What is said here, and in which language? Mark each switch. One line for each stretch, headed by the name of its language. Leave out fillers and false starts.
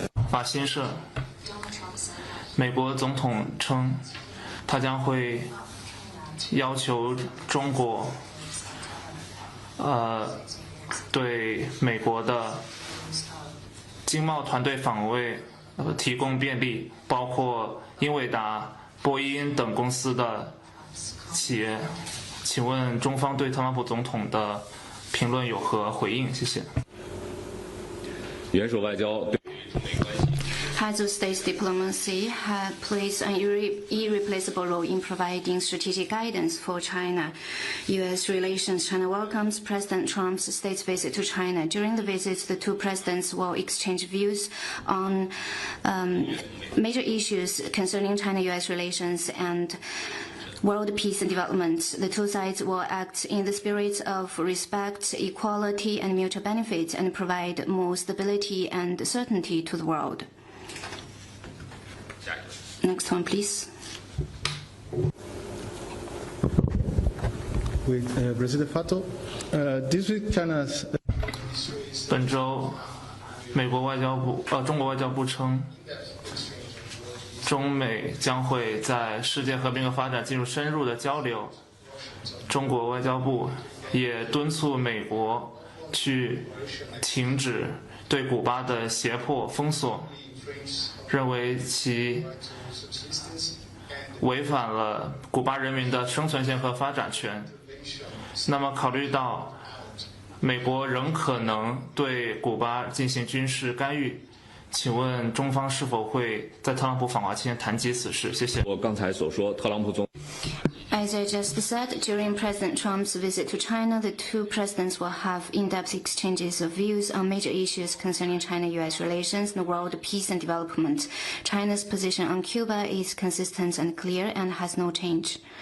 Chinese: 法新社，美国总统称，他将会要求中国，对美国的经贸团队访问提供便利，包括英伟达、波音等公司的企业。请问中方对特朗普总统的评论有何回应？谢谢。元首外交。
English: Heads of state diplomacy have played an irreplaceable role in providing strategic guidance for China-U.S. relations. China welcomes President Trump's state visit to China. During the visit, the two presidents will exchange views on major issues concerning China-U.S. relations and world peace and development. The two sides will act in the spirit of respect, equality, and mutual benefit and provide more stability and certainty to the world. Next one, please. With President Fato, this week China's.
Chinese: 本周，中国外交部称，中美将会在世界和平和发展进入深入的交流。中国外交部也敦促美国去停止对古巴的胁迫封锁，认为其违反了古巴人民的生存权和发展权。那么考虑到美国仍可能对古巴进行军事干预，请问中方是否会在特朗普访华期间谈及此事？谢谢。我刚才所说，特朗普总。
English: As I just said, during President Trump's visit to China, the two presidents will have in-depth exchanges of views on major issues concerning China-U.S. relations and world peace and development. China's position on Cuba is consistent and clear and has no change.